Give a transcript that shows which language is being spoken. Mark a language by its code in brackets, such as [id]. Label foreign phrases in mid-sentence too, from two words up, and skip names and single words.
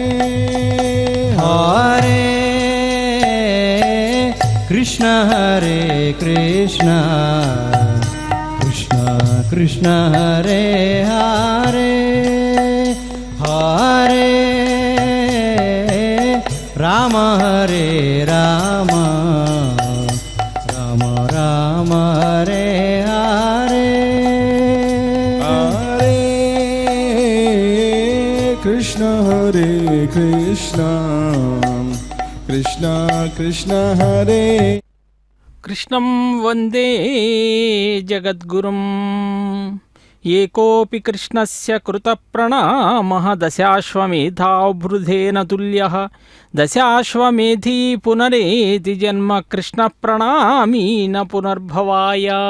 [sa] హరే కృష్ణ హరే కృష్ణ కృష్ణ కృష్ణ హరే హరే హరే రామ హరే రామ రామ రామ హరే హరే హరే కృష్ణ హరే కృష్ణ కృష్ణ కృష్ణ హరే కృష్ణం వందే జగద్గురుం ఏకోపి కృష్ణస్య కృతప్రణామః దశాశ్వమేధావృధేన తుల్యః దశాశ్వమేధీ పునరేతి జన్మ కృష్ణ ప్రణామీ న పునర్భవాయ.